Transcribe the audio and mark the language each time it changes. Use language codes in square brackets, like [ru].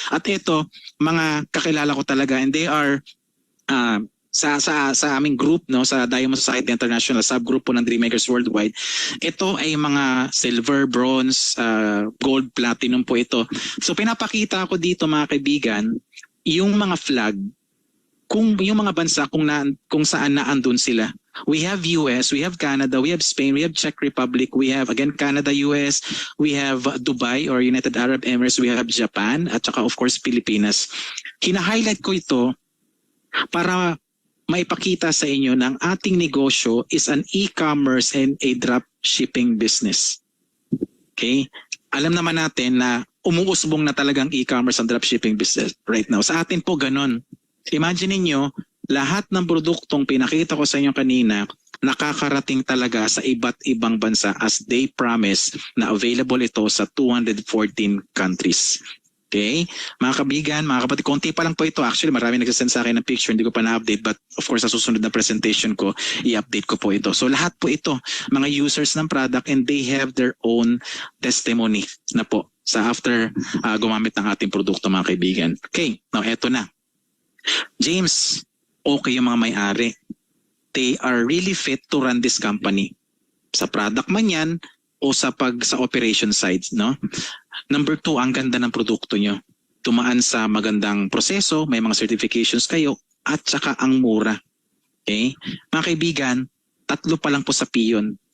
[tl] At ito, mga kakilala ko talaga, and they are sa aming group, no, sa Diamond Society International subgroup po ng Dreammakers Worldwide. Ito ay mga silver, bronze, gold, platinum po ito. So pinapakita ko dito, mga kaibigan, yung mga flag, kung yung mga bansa kung saan naandun sila. [en] We have US, we have Canada, we have Spain, we have Czech Republic, we have again Canada, US, we have Dubai or United Arab Emirates, we have Japan, [tl] at saka [en] of course Pilipinas. [tl] Hina-highlight ko ito para maipakita sa inyo na ang ating negosyo [en] is an e-commerce and a drop shipping business. [tl] Okay? Alam naman natin na umuusbong na talagang e-commerce and drop shipping business right now. Sa atin po ganun. Imagine niyo, lahat ng produktong pinakita ko sa inyo kanina, nakakarating talaga sa iba't ibang bansa [en] as they promise na available ito sa 214 countries. [tl] Okay? Mga kabigan, mga kapatid, konti pa lang po ito. Actually, marami nagsasend sa akin ng picture, hindi ko pa na-update, [en] but of course, [tl] sa susunod na presentation ko, i-update ko po ito. So lahat po ito, mga users ng product, [en] and they have their own testimony [tl] na po sa after gumamit ng ating produkto, mga kaibigan. Okay, now eto na. James, okay yung mga may-ari. [en] They are really fit to run this company. [tl] Sa product man yan, o sa operation side, no? Number 2, ang ganda ng produkto nyo. Tumaan sa magandang proseso, may mga certifications kayo, at saka ang mura. Okay? Mga kaibigan, 3 pa lang po sa piyon